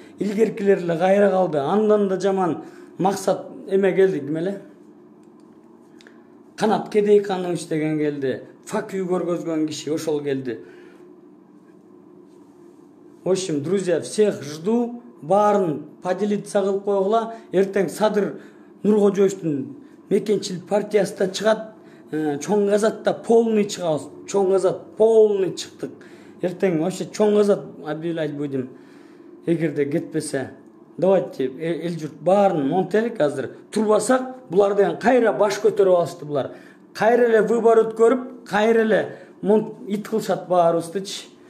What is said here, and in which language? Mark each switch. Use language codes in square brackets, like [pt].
[ky] Илгеркилер эле кайра калды. Андан да жаман максат эме келди, демеле. Канат Кедейканович деген келди. Факүй көргөзгөн киши ошол келди. [ru] В общем, друзья, всех жду. [ky] Баарын поделиться кылып койгула. Эртең Садыр Нуркожоевичтин мекенчилик партиясы да чыгат. Чоң газатта полный чыгабыз. Чоң газат полный чыктык. Эртең вообще чоң газат [ru] объявлять будем. [ky] Эгерде кетпесе, давайте эл журт баарын монтелик азыр. Турбасак, булар деген кайра баш көтөрүп алышты булар. Кайра эле выбор өткөрүп, кайра эле ит кылышат баарыбыздычы.